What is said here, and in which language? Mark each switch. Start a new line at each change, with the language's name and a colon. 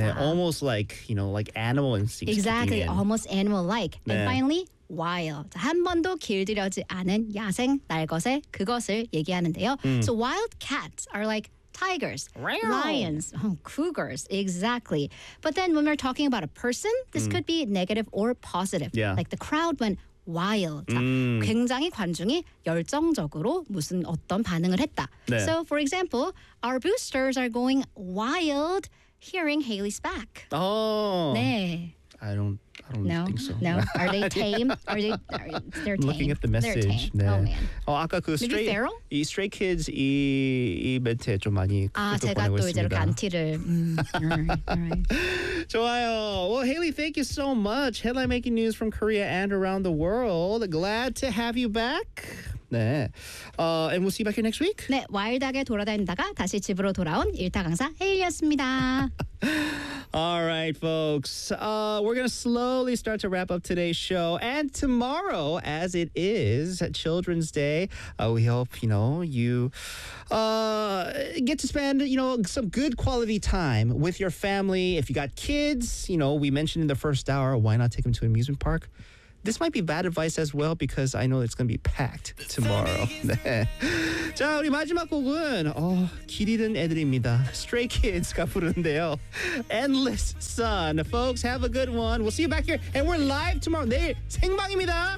English: 네, almost like, you know, like animal instinct. Exactly, almost animal-like.
Korean: 네.
English: And finally, wild.
Korean: 한 번도 길들여지 않은 야생 날것의 그것을 얘기하는데요.
English: So wild cats are like tigers, lions, cougars, exactly. But then when we're talking about a person, this could be negative or positive. Yeah. Like the crowd went wild.
Korean: 자, 굉장히 관중이 열정적으로 무슨 어떤 반응을 했다. 네.
English: So for example, our boosters are going wild hearing Hailey's back. Oh.
Korean: 네.
English: I don't think so. No. Are they tame? Are they tame? Looking at the message. 네. Oh man.
Korean: 어, 아까 그
English: Maybe stray, feral?
Korean: 이 stray kids 이 멘트에 좀 많이 아, 제가 또 이제 이렇게 안티를.
English: All right.
Korean: 좋아요.
English: Well, Hailey, thank you so much. Headline making news from Korea and around the world. Glad to have you back. 네. And we'll see you back here next week.
Korean: 네. 와일드하게 돌아다니다가 다시 집으로 돌아온 일타강사 헤일리였습니다.
English: All right, folks. We're going to slowly start to wrap up today's show. And tomorrow, as it is Children's Day, we hope, you know, you get to spend, you know, some good quality time with your family. If you got kids, you know, we mentioned in the first hour, why not take them to an amusement park? This might be bad advice as well because I know it's going to be packed tomorrow.
Korean: 자, 우리 마지막 곡은 기리든 애들입니다. Stray Kids가 부르는데요.
English: Endless Sun. Folks, have a good one. We'll see you back here. And we're live tomorrow.
Korean: 내일 생방입니다.